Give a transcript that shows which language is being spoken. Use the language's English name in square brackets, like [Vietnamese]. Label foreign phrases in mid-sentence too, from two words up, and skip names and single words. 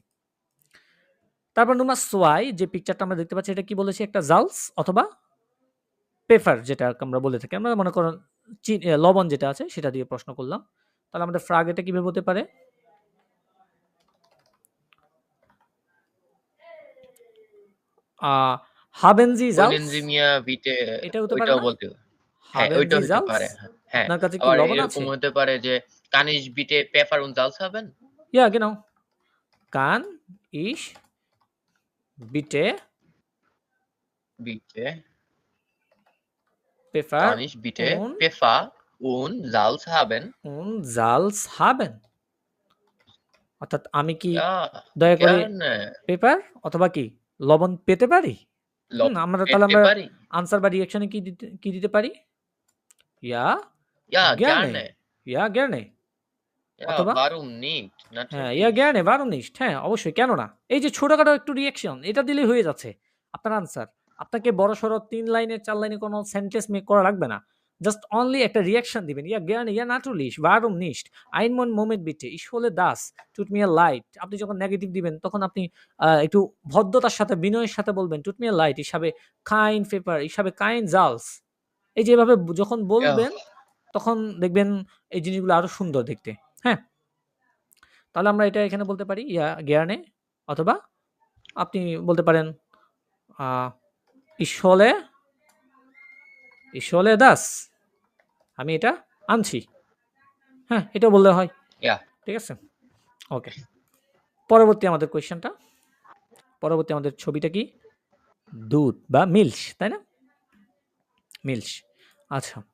[Bangla] তারপর নাম্বার ৬ যে পিকচারটা আমরা দেখতে পাচ্ছি এটা কি বলেছি? একটা জালস অথবা পেপার যেটা আমরা বলে থাকি। আমরা মনে করেন লবণ যেটা আছে সেটা দিয়ে প্রশ্ন করলাম। তাহলে আমাদের ফ্রাগ এটা কিভাবে হতে পারে? [German] "Haben Sie Können Salz?" Sie mir bitte [Bangla] এটা হতে পারে ওইটাও না? বলতে হ্যাঁ, [German] "Haben [Bangla] ওইটাও [German] Sie [Bangla] হতে [German] Salz?" [Bangla] পারে। হ্যাঁ। আপনার কাছে কি আবার লবণ এরকম আছে? হতে পারে যে [German] Kann ich bitte Pfeffer und Salz haben? Ja, genau. Kann ich bitte bitte, Pfeffer kann ich bitte und Pfeffer und Salz haben? Salz haben? [Bangla] অর্থাৎ আমি কি [German] Ja, [Bangla] দয়া করে [German] gerne. [Bangla] পেপার অথবা কি লবণ পেতে পারি? আমরা তাহলে পেতে আমরা পারি? আনসার বা রিঅ্যাকশনে কি দিতে পারি? [German] Ja, Ja, gerne. gerne. Ja, gerne. Ja, [Bangla] অথবা [German] warum nicht? [Bangla] হ্যাঁ, ja, [German] Natürlich. gerne, warum nicht? [Bangla] হ্যাঁ, অবশ্যই কেন না? এই যে ছোটখাটো একটু রিঅ্যাকশন এটা দিলেই হয়ে যাচ্ছে। আপনার আনসার। আপনাকে বড়সড় ৩ লাইনে ৪ লাইনে কোনো [English] sentence make [Bangla] করা লাগবে না। [English] just only [Bangla] একটা রিঅ্যাকশন দিবেন। [German] Ja, gerne, ja, natürlich, warum nicht? Einen Moment bitte, ich hole das, tut mir leid. [Bangla] আপনি যখন নেগেটিভ দিবেন তখন আপনি একটু ভদ্রতার সাথে বিনয়ের সাথে বলবেন, [German] tut mir leid, ich habe kein Pfeffer, ich habe kein Salz. [Bangla] এই যে এভাবে যখন [German] Ja, [Bangla] বলবেন তখন দেখবেন এই জিনিসগুলো আরো সুন্দর দেখতে। হ্যাঁ? তাহলে আমরা এটা এখানে বলতে পারি [German] ja gerne [Bangla] অথবা আপনি বলতে পারেন আ [German] ich hole das. [Bangla] আমি এটা আনছি। হ্যাঁ, এটাও বললে হয়। [German] ja. [Bangla] ঠিক আছে? ওকে। পরবর্তী আমাদের কোয়েশ্চেনটা। পরবর্তী আমাদের ছবিটা কি? দুধ বা মিল্ক, তাই না? মিল্ক। আচ্ছা।